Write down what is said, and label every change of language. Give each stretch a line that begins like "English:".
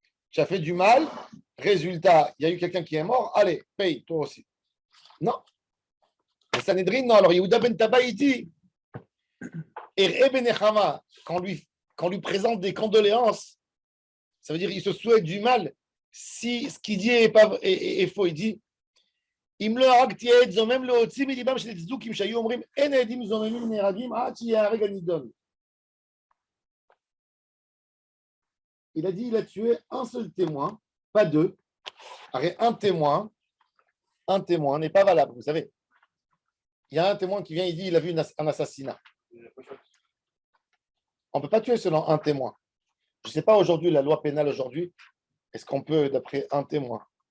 French: Tu as fait du mal, résultat, il y a eu quelqu'un qui est mort, allez, paye, toi aussi. Non. Le Sanhedrin, non. Alors, Yehuda ben Taba, il dit, et Ben Echama, quand lui présente des condoléances, ça veut dire qu'il se souhaite du mal. Si ce qu'il dit est faux, il dit,
Hebrew: אם לא הרגתי את זומם להוציא מליבם של צדוקים שהיו אומרים אין העדים זוממים נהרגים עד שיהיה הרגע נידון.
French: Il a dit il a tué un seul témoin, pas deux. Un témoin n'est pas valable, vous savez. Il y a un témoin qui vient, il dit il a vu un assassinat. On ne peut pas tuer selon un témoin. Je ne sais pas aujourd'hui, la loi pénale aujourd'hui, est-ce qu'on peut, d'après un témoin?